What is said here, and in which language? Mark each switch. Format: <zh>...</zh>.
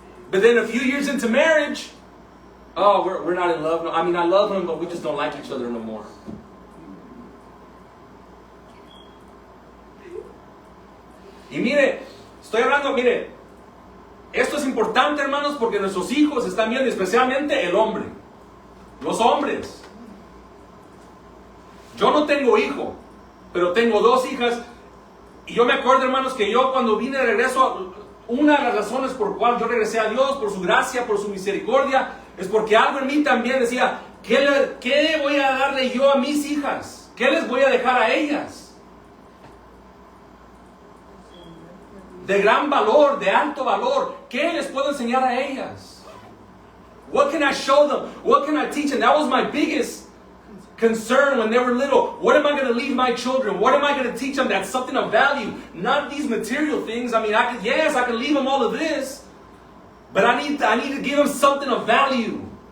<en>But then a few years into marriage, oh, we're not in love. I mean, I love him, but we just don't like each other no more.</en> <es>Y mire, estoy hablando, mire, esto es importante, hermanos, porque nuestros hijos están viendo, especialmente el hombre, los hombres. Yo no tengo hijo, pero tengo 2 hijas. Y yo me acuerdo, hermanos, que yo cuando vine de regreso, una de las razones por cual yo regresé a Dios, por su gracia, por su misericordia, es porque algo en mí también decía, ¿qué voy a darle yo a mis hijas? ¿qué les voy a dejar a ellas? De gran valor, de alto valor. ¿Qué les puedo enseñar a ellas?</es> <en>What can I show them? What can I teach them? That was my biggest concern when they were little. What am I going to leave my children? What am I going to teach them that's something of value? Not these material things. I mean, I can leave them all of this, but I need to give them something of value,</en>